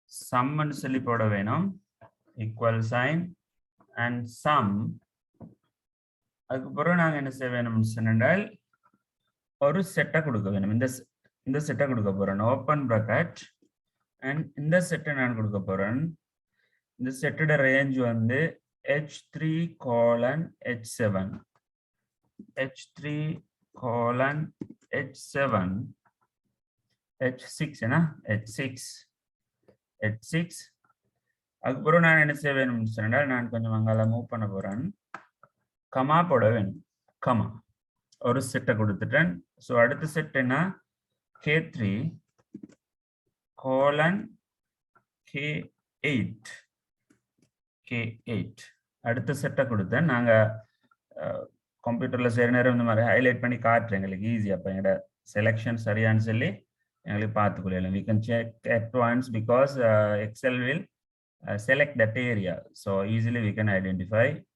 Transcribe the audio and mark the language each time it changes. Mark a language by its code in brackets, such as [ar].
[ta] சம்னு சொல்லி போட வேணும். Equal sign and some. அதுக்கப்புறம் நாங்க என்ன செய்ய வேணும்னு சொன்னால் ஒரு செட்டை கொடுக்க வேணும். இந்த செட்டை கொடுக்க போறேன். ஓப்பன் bracket அண்ட் இந்த செட்டை நான் கொடுக்க போறேன். இந்த செட்டோட range H3 colon H7 H3 colon H7 H6 H6. அதுக்கப்புறம் நான் என்ன செய்ய வேணும்னு சொன்னால் நான் கொஞ்சம் அங்கால மூவ் பண்ண போறேன். கமா போட வேணும். கமா ஒரு செட்டை கொடுத்துட்டேன். ஸோ அடுத்த செட் என்ன? K3 colon K8 அடுத்த செட்டை கொடுத்தேன். நாங்கள் கம்ப்யூட்டர்ல சில நேரம் இந்த மாதிரி ஹைலைட் பண்ணி காட்டுறேன் எங்களுக்கு ஈஸி. அப்போ எங்களோட செலெக்ஷன் சரியான்னு சொல்லி எங்களுக்கு பார்த்துக்கொள்ளலாம். [en] we can check at once because Excel will select that area, so easily we can identify.